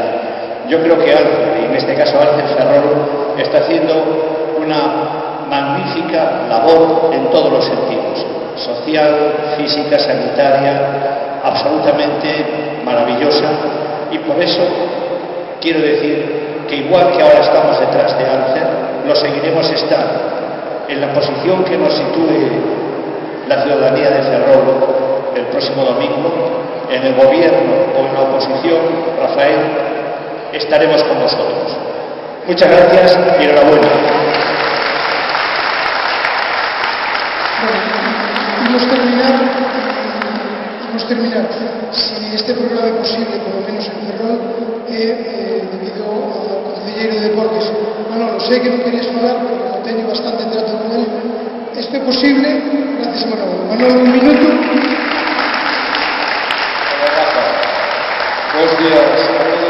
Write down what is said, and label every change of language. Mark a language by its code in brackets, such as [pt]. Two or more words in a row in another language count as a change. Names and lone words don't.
[es] Yo creo que Alce, y en este caso Alce Ferrol, está haciendo una magnífica labor en todos los sentidos, social, física, sanitaria, absolutamente maravillosa, y por eso quiero decir que igual que ahora estamos detrás de Alce, lo seguiremos estando en la posición que nos sitúe la ciudadanía de Ferrol el próximo domingo, en el gobierno o en la oposición. Rafael, estaremos con vosotros. Muchas gracias y enhorabuena. [gl] Vamos terminar. Si este programa é posible, polo menos en Ferrol, debido ao concelleiro de Deportes. Manolo, sei que non querías falar, pero como teño bastante trato con él, isto é posible. [es] Gracias, Manolo. Manolo, un minuto. [gl] Hola, Rafa. Bos días a todos.